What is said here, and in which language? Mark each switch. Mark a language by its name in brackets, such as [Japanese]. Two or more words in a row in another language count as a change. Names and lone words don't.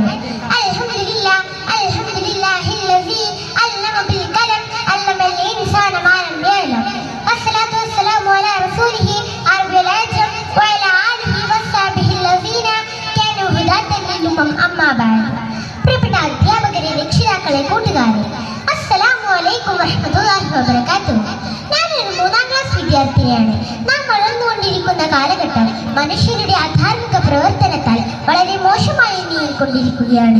[Arabic] الحمد لله الذي علم بالقلم علم الإنسان ما لم يعلم. والصلاة والسلام على رسوله عربي العجم وعلى آله وصحبه الذين كانوا هداة للأمم أما بعد. [Malayalam] പ്രിയപ്പെട്ട അധ്യാപകരെ, രക്ഷിതാക്കളെ, കൂട്ടുകാരെ, [Arabic] السلام عليكم ورحمة الله وبركاته. [Malayalam] ഞാനൊരു 3ാം ക്ലാസ് വിദ്യാർത്ഥിനിയാണ്. നാം വളർന്നുകൊണ്ടിരിക്കുന്ന കാലഘട്ടം മനുഷ്യരുടെ അധാർമിക പ്രവർത്തനത്താൽ വളരെ മോശമായി നീങ്ങിക്കൊണ്ടിരിക്കുകയാണ്.